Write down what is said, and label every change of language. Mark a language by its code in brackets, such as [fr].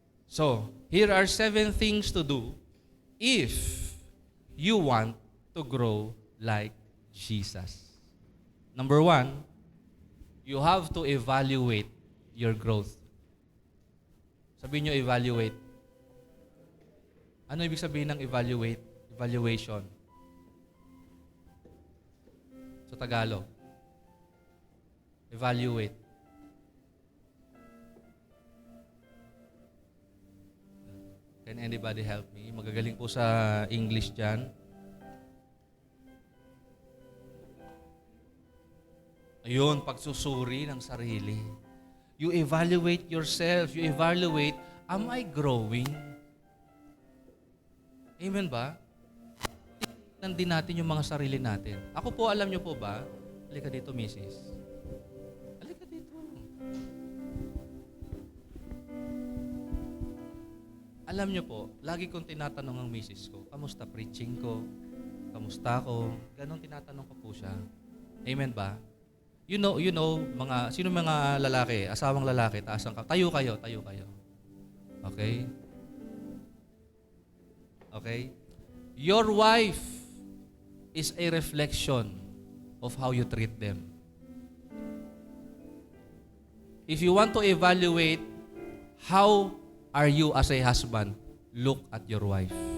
[en] So, here are 7 things to do if you want to grow like Jesus. Number one, you have to evaluate your growth. [tl] Sabihin nyo, evaluate. Ano ibig sabihin ng evaluate? [en] Evaluation. [tl] Sa Tagalog. Evaluate. [en] Can anybody help me? [tl] Magagaling po sa English dyan. Ayun, pagsusuri ng sarili. [en] You evaluate yourself. You evaluate, am I growing? [tl] Amen ba? Tingnan din natin yung mga sarili natin. Ako po, alam nyo po ba? Halika dito, Mrs. Halika dito. Alam nyo po, lagi kong tinatanong ang Mrs. ko, kamusta preaching ko? Kamusta ako? Ganon tinatanong ko po siya. Amen ba? [en] You know, [tl] sino mga lalaki, asawang lalaki, taas ang tayo kayo. [en] Okay? Okay? Your wife is a reflection of how you treat them. If you want to evaluate how are you as a husband, look at your wife.